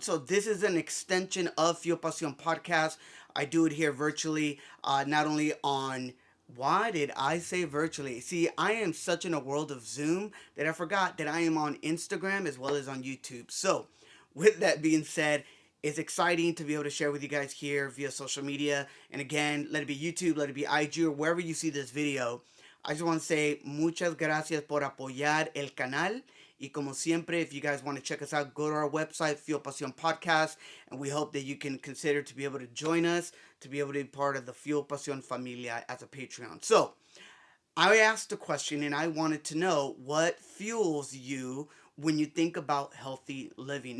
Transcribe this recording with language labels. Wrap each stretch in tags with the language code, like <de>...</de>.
<en>So this is an extension of Fuel Pasión podcast. I do it here virtually, not only on why did I say virtually? See, I am such in a world of Zoom that I forgot that I am on Instagram as well as on YouTube. So, with that being said, it's exciting to be able to share with you guys here via social media. And again, let it be YouTube, let it be IG, or wherever you see this video. I just want to say</en> <es>muchas gracias por apoyar el canal. Y como siempre,</es> <en>if you guys want to check us out, go to our website, Fuel Pasión Podcast, and we hope that you can consider to be able to join us, to be able to be part of the Fuel Pasión Familia as a Patreon. So, I asked a question and I wanted to know what fuels you when you think about healthy living.</en>